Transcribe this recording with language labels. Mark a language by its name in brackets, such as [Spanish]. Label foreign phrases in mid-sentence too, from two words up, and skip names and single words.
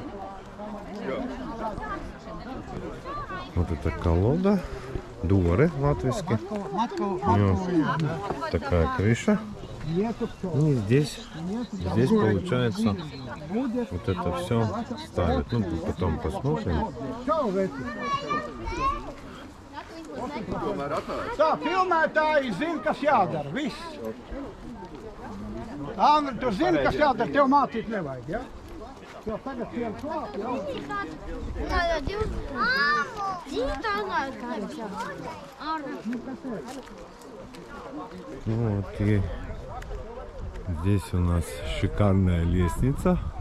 [Russian] Вот эта колода Дуоре латвийски. У него такая крыша. И здесь получается вот это все ставят. Ну, потом посмотрим. [Latvian] Tā, filmētāji zina, kas jādara, viss. Andri, tu zini, kas jādara, tev mācīt nevajag, ja? Jo tagad tiem klāt, ja? [Russian] Вот, и здесь у нас шикарная лестница.